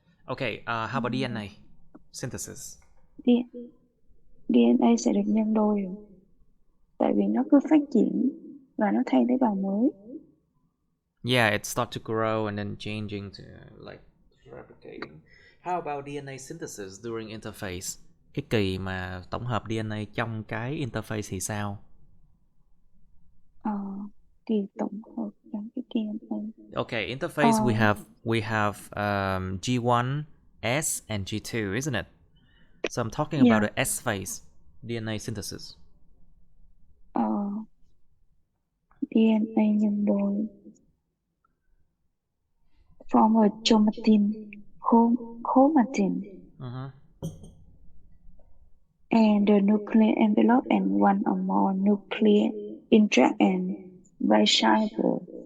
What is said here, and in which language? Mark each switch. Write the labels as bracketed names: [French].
[English] Okay, how about DNA synthesis? [Vietnamese] DNA sẽ được nhân đôi rồi. Tại vì nó cứ phát triển và nó thay tế bào mới. [English] Yeah, it starts to grow and then changing to like replicating. How about DNA synthesis during interphase? [Vietnamese] Cái kỳ mà tổng hợp DNA trong cái interphase thì sao? Kỳ tổng hợp trong cái DNA. [English] Okay, interphase we have G1, S, and G2, isn't it? So I'm talking about the S phase, DNA synthesis. DNA [Vietnamese] nhân đôi [English] form a chromatin, chromatin, and the nuclear envelope and one or more nuclear interact and viable.